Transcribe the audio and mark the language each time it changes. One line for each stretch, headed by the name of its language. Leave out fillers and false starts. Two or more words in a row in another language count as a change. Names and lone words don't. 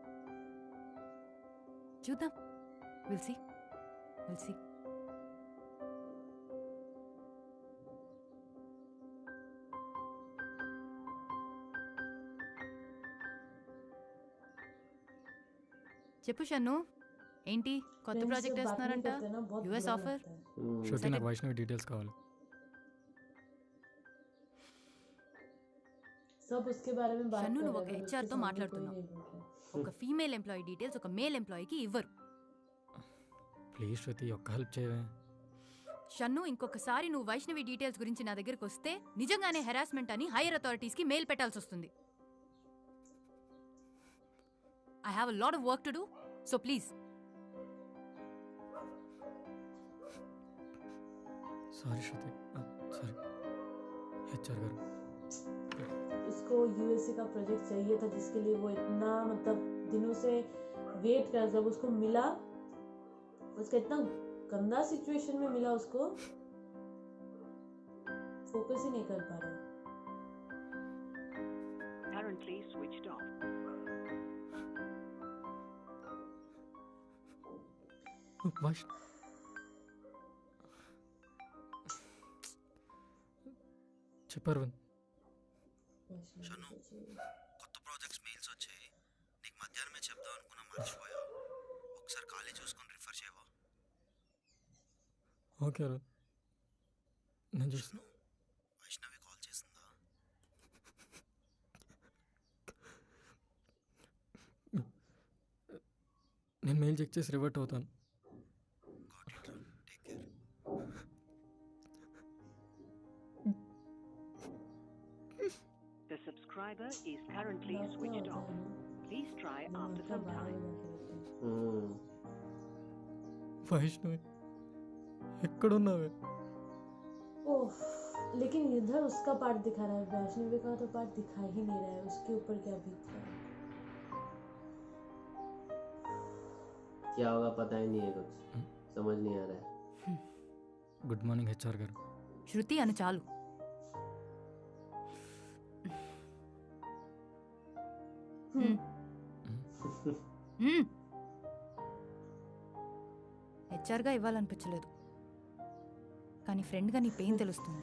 Telugu: చూద్దాం,
English: will see.
Telugu: చెప్పు షన్ను, ఏంటి కొత్త Friends ప్రాజెక్ట్
Hindi: से बात नहीं
Telugu: వేస్తున్నారంట?
Hindi: करते ना, बहुत यूएस बुरा ऑफर? लगता है.
Telugu: శృతి, నాకు వైష్ణవి డీటెయిల్స్ కావాలి.
Hindi: सब उसके बारे में बात
Telugu: షన్ను,
Hindi: कर
Telugu: నువ్వు
Hindi: रहे
Telugu: ఒక
Hindi: हैं,
Telugu: హెచ్ఆర్
Hindi: उसके
Telugu: తో
Hindi: सामने
Telugu: మాట్లాడుతున్నావు.
Hindi: कोई नहीं बोल रहा.
Telugu: ఒక
English: female employee
Telugu: డీటెయిల్స్ ఒక
English: male employee
Telugu: ఇవ్వరు. ప్లీజ్ శృతి, ఒక్క హెల్ప్ చేయవే. షన్ను, ఇంకొకసారి నువ్వు వైష్ణవి డీటెయిల్స్ గురించి నా దగ్గరికి వస్తే నిజంగానే హెరాస్మెంట్ అని
English: higher authorities
Telugu: మెయిల్ పెట్టాల్సి వస్తుంది.
English: I have a lot of work to do, so please.
Telugu: సారీ శృతి, సారీ. హెచ్ఆర్ గారు,
Hindi: उसको यूएसए का प्रोजेक्ट चाहिए था, जिसके लिए वो इतना मतलब दिनों से वेट कर, जब उसको मिला उसका इतना गंदा सिचुएशन में मिला उसको, फोकस ही नहीं कर पा रहा।
English: Currently switched off.
Telugu: వైష్ణవి చెప్పారు షను, కొత్త
English: projects mails
Telugu: వచ్చాయి. నీకు మధ్యాహ్నమే చెప్దాం అనుకున్నా, మర్చిపోయా. ఒకసారి ఖాళీ చూసుకొని రిఫర్ చేయవా? ఓకే అరుణ్, నేను చూస్తున్నా. వైష్ణవి కాల్ చేసిందా? నేను
English: mail check
Telugu: చేసి రివర్ట్ అవుతాను.
English: The subscriber is currently switched off. Please try after some time.
Telugu: వైష్ణవి ఎక్కడున్నావే?
Hindi: ओह, लेकिन इधर उसका पार्ट दिखा रहा है, वैष्णवी का तो पार्ट दिखा ही नहीं रहा है, उसके ऊपर क्या बीत रहा है। क्या होगा पता ही नहीं है, कुछ समझ नहीं आ रहा है.
English: good morning
Telugu: హెచ్ఆర్ గారు. శృతి అని చాలు. హెచ్ఆర్గా ఇవ్వాలనిపించలేదు, కానీ ఫ్రెండ్గా నీ పెయిన్ తెలుస్తుంది.